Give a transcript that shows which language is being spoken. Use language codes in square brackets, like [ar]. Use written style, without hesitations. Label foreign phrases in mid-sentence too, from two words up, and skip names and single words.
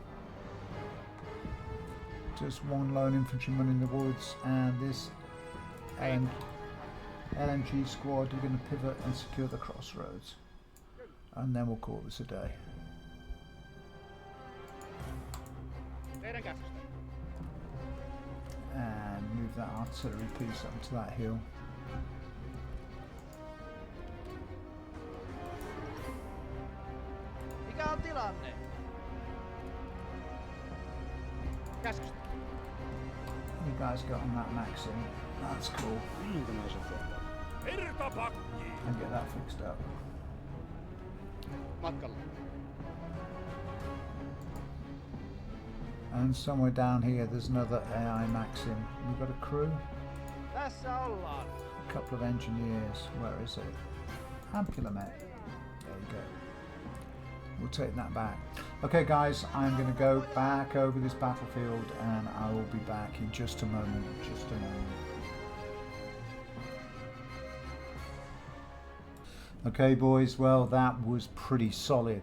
[en] Just one lone infantryman in the woods, and this LMG squad are going to pivot and secure the crossroads. And then we'll call this a day. And move that artillery piece up to that hill. [fi] Mikä on tilanne? Käskystä. [en] You guys got on that Maxim. That's cool. And get that fixed up. [fi] Matkalla. [en] And somewhere down here there's another AI Maxim. We've got a crew. [fi] Tässä ollaan. [en] A couple of engineers. Where is it? Ampulomet. There you go. We'll take that back. Okay guys, I'm going to go back over this battlefield and I will be back in just a moment. Just a moment. Okay boys, well that was pretty solid.